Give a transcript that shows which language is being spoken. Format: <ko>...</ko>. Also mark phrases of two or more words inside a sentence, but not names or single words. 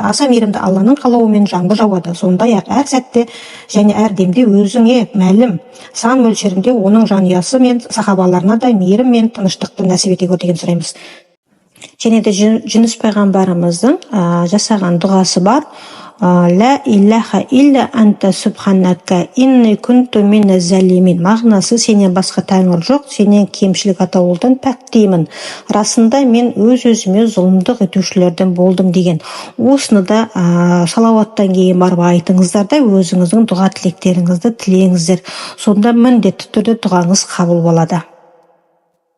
<kk>Аса мейірімді Алланың қалауымен жаңбыр жауады. Сондай-ақ әр сәтте және әр демде өзіңе мәлім сан мөлшерінде оның жанұясы мен сахабаларына да мейірім мен тыныштықты нәсіп ете көр деген сұраймыз. Және де Жүніс пайғамбарымыздың жасаған дұғасы бар.</kk> <ar>لا إله إلا أنت سبحانك إني كنت من الظالمين.</ar> <kk>Мағынасы: сенен басқа тәңір жоқ, сенен кемшілік атаулыдан пәктеймін. Расында мен өз-өзіме зұлымдық етушілерден болдым деген. Осыны да салауаттан кейін барып айтыңыздар да өзіңіздің дұға тілектеріңізді тілеңіздер. Сонда міндетті түрде дұғаңыз қабыл болады.</kk>